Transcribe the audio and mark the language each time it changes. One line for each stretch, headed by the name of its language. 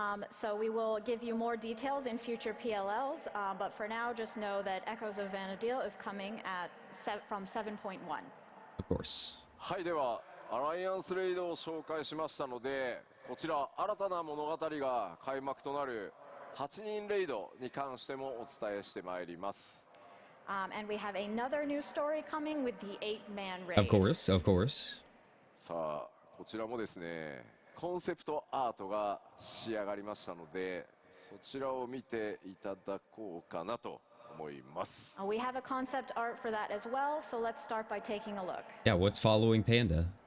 English: So we will give you more details in future PLLs, but for now, just know that Echoes of Vana'diel is coming from 7.1. Of course.
Japanese: はい、ではアライアンスレイドを紹介しましたので、こちら新たな物語が開幕となる8人レイドに関してもお伝えしてまいります。
English: And we have another new story coming with the 8-man raid. Of course, of course.
Japanese: さあ、こちらもですね、コンセプトアートが仕上がりましたので、そちらを見ていただこうかなと思います。
English: We have a concept art for that as well, so let's start by taking a look. Yeah, what's following Panda?